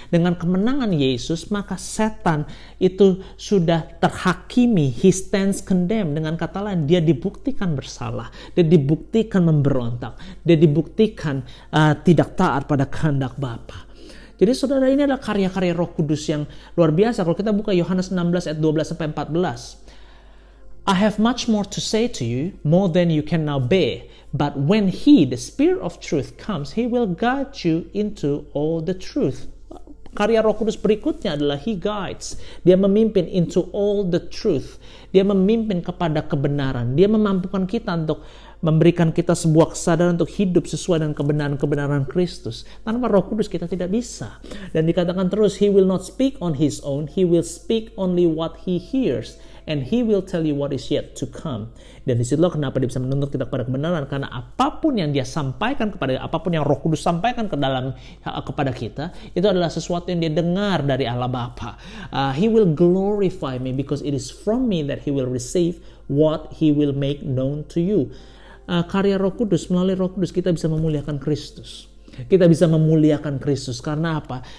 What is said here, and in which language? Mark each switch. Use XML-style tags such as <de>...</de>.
<id>Dengan kemenangan Yesus, maka setan itu sudah terhakimi.</id> <en>He stands condemned.</en> <id>Dengan kata lain, dia dibuktikan bersalah. Dia dibuktikan memberontak. Dia dibuktikan tidak taat pada kehendak Bapa. Jadi saudara, ini adalah karya-karya Roh Kudus yang luar biasa. Kalau kita buka Yohanes 16 ayat 12 sampai 14.</id> <en>I have much more to say to you, more than you can now bear. But when he, the Spirit of truth, comes, he will guide you into all the truth.</en> <id>Karya Roh Kudus berikutnya adalah</id> <en>he guides.</en> <id>Dia memimpin</id> <en>into all the truth.</en> <id>Dia memimpin kepada kebenaran. Dia memampukan kita untuk memberikan kita sebuah kesadaran untuk hidup sesuai dengan kebenaran-kebenaran Kristus. Tanpa Roh Kudus kita tidak bisa. Dan dikatakan terus,</id> <en>he will not speak on his own. He will speak only what he hears. And he will tell you what is yet to come.</en> <id>Dan disitulah kenapa dia bisa menuntut kita kepada kebenaran. Karena apapun yang dia sampaikan apapun yang Roh Kudus sampaikan kepada kita, itu adalah sesuatu yang dia dengar dari Allah Bapa.</id> <en>He will glorify me because it is from me that he will receive what he will make known to you.</en> <id>Karya Roh Kudus, melalui Roh Kudus kita bisa memuliakan Kristus. Kita bisa memuliakan Kristus karena apa?</id>